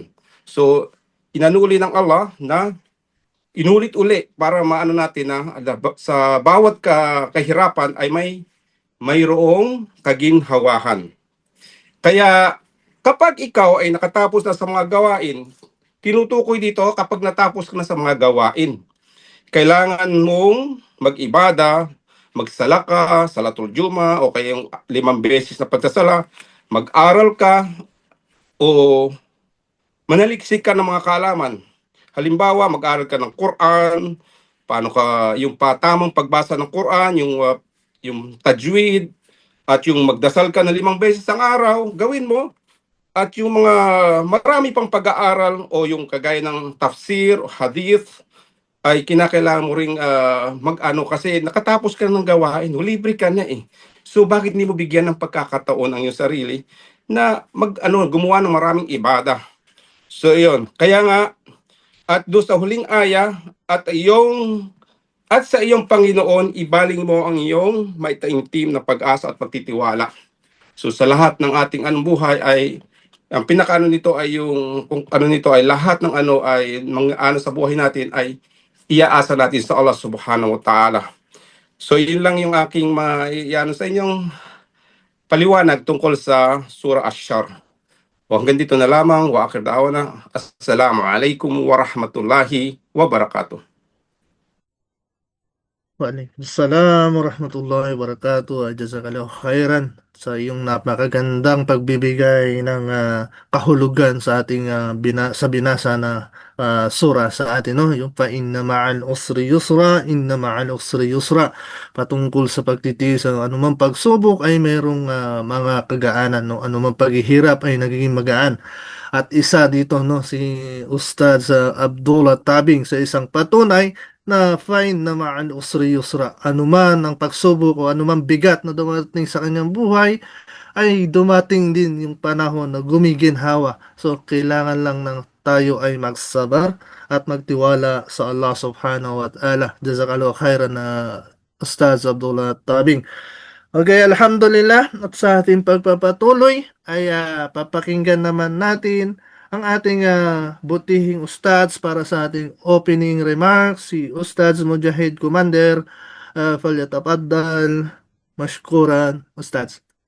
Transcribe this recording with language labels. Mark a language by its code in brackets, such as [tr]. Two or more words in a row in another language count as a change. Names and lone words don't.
[tl] So, inanuli ng Allah na inulit-uli para maano natin na sa bawat kahirapan ay mayroong kaginhawahan. Kaya, kapag ikaw ay nakatapos na sa mga gawain, tinutukoy dito kapag natapos ka na sa mga gawain. Kailangan mong mag-ibada, magsala ka, [ar] صلاة الجمعة, [tl] o kaya yung 5 beses na pagsasala, mag-aral ka, o manaliksik ka ng mga kaalaman. Halimbawa, mag-aral ka ng Quran, paano ka, yung tamang pagbasa ng Quran, yung tajwid, at yung magdasal ka na 5 beses ang araw, gawin mo. At yung mga marami pang pag-aaral o yung kagaya ng tafsir o hadith ay kinakailangan mo ring mag-ano kasi nakatapos ka ng gawain, libre ka na eh. So bakit hindi mo bigyan ng pagkakataon ang iyong sarili na gumawa ng maraming ibada? So yun, kaya nga at doon sa huling aya at sa iyong Panginoon ibaling mo ang iyong maitaimtim na pag-asa at pagtitiwala. So sa lahat ng ating buhay ay ang pinakaano nito ay lahat ng ay mga sa buhay natin ay iaasa natin sa Allah [ar] سبحانه وتعالى. [tl] So yun lang yung aking sa inyong paliwanag tungkol sa Surah Ash-Shar. Hanggang dito na lamang. [ar] وآخر دعوانا. السلام عليكم ورحمة الله وبركاته. وعليكم السلام ورحمة الله وبركاته. جزاك الله خيرا. [tl] sa iyong napakagandang pagbibigay ng kahulugan sa ating sa binasa na sura sa atin, no? [ar] Yung فإن مع العسر يسرا إن مع العسر يسرا, [tl] patungkol sa pagtitiis ng anumang pagsubok ay mayroong mga kagaanan, no? Anumang paghihirap ay nagiging magaan. At isa dito, no, si Ustad Abdullah Tabing sa isang patunay na fine na [ar] مع العسر يسرا. [tl] Anuman ang pagsubok o anumang bigat na dumating sa kanyang buhay, ay dumating din yung panahon na gumiginhawa. So, kailangan lang ng tayo ay magsabar at magtiwala sa Allah [ar] سبحانه وتعالى. جزاك الله خيرا [tl] na Ustaz Abdullah Tabing. Okay, alhamdulillah, at sa ating pagpapatuloy ay papakinggan naman natin ang ating butihing ustads para sa ating [en] opening remarks, [tl] si Ustads Mujahid Commander. [ar] فليتفضل مشكورا, Ustads.